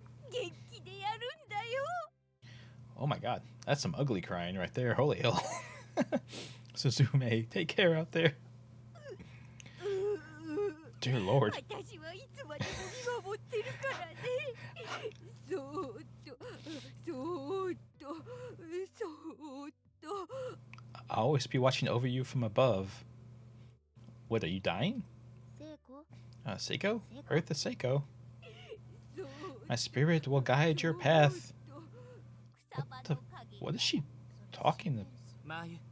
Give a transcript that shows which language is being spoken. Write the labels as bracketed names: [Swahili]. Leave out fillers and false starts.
[Japanese] 元気でやるんだよ [English] Oh my god, that's some ugly crying right there. Holy hell. Suzume, take care out there. Dear Lord. [Japanese] 私はいつまでも見守ってるからねそーっとそーっとそーっと [English] I'll always be watching over you from above. What, are you dying? [Japanese] 聖子 [English] Seiko? Earth is Seiko. [Japanese] そーっ [English] My spirit will guide your path. [Japanese] と草葉の陰 [English] What is she talking [Japanese] まゆ、